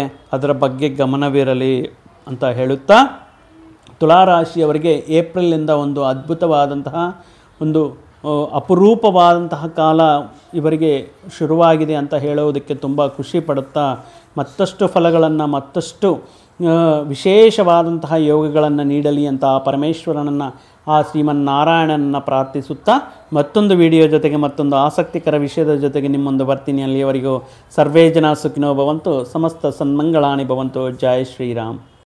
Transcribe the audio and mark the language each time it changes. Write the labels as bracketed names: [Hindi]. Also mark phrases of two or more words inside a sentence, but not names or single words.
[Kannada] ಅದರ ಬಗ್ಗೆ ಗಮನವಿರಲಿ ಅಂತ ಹೇಳುತ್ತಾ, ತುಲಾರಾಶಿಯವರಿಗೆ ಏಪ್ರಿಲಿಂದ ಒಂದು ಅದ್ಭುತವಾದಂತಹ ಒಂದು ಅಪರೂಪವಾದಂತಹ ಕಾಲ ಇವರಿಗೆ ಶುರುವಾಗಿದೆ ಅಂತ ಹೇಳೋದಕ್ಕೆ ತುಂಬ ಖುಷಿ ಪಡುತ್ತಾ, ಮತ್ತಷ್ಟು ಫಲಗಳನ್ನು, ಮತ್ತಷ್ಟು ವಿಶೇಷವಾದಂತಹ ಯೋಗಗಳನ್ನು ನೀಡಲಿ ಅಂತ ಆ ಪರಮೇಶ್ವರನನ್ನು, ಆ ಶ್ರೀಮನ್ನಾರಾಯಣನನ್ನು ಪ್ರಾರ್ಥಿಸುತ್ತಾ ಮತ್ತೊಂದು ವಿಡಿಯೋ ಜೊತೆಗೆ, ಮತ್ತೊಂದು ಆಸಕ್ತಿಕರ ವಿಷಯದ ಜೊತೆಗೆ ನಿಮ್ಮೊಂದು ಬರ್ತೀನಿ. ಅಲ್ಲಿಯವರೆಗೂ [Sanskrit] ಸರ್ವೇ ಜನ ಸುಖಿನೋ ಭವಂತು, ಸಮಸ್ತ ಸನ್ಮಂಗಳಾನಿ ಭವಂತು. [Kannada] ಜೈ ಶ್ರೀರಾಮ್.